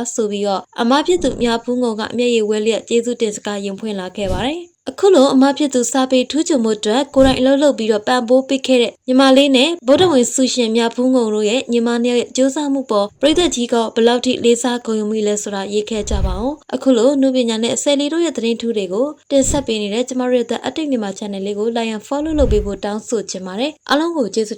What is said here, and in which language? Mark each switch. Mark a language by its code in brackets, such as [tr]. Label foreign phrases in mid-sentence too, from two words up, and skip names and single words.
[my] ဆိုပြီးတော့အမဖြစ်သူမြဘူးငုံကမျက်ရည်ဝဲလျက်ကျေးဇူးတင်စကားရင်ဖွင့်လာခဲ့ပါတယ်။အခုလိုအမဖြစ်သူစာပေထူးချွန်မှုအတွက်ကိုယ်တိုင်အလုပ်လုပ်ပြီးတော့ပံ့ပိုးပေးခဲ့တဲ့ညီမလေးနဲ့ဗုဒ္ဓဝင်ဆုရှင်မြဘူးငုံတို့ရဲ့ညီမနှစ်ယောက်ရဲ့ကြိုးစားမှုပေါ်ပရိသတ်ကြီးကဘယ်လောက်ထိလေးစားဂုဏ်ယူမိလဲဆိုတာရေးခဲ့ကြပါအောင်အခုလိုနုပညာနဲ့ဆယ်လီတို့ရဲ့သတင်းထူးတွေကိုတင်ဆက်ပေးနေတဲ့ကျမတို့ရဲ့အတိတ်မြန်မာ channel လေးကို [en] like and follow [my] လုပ်ပေးဖို့တောင်းဆိုချင်ပါတယ်အားလုံးကိုကျေးဇူး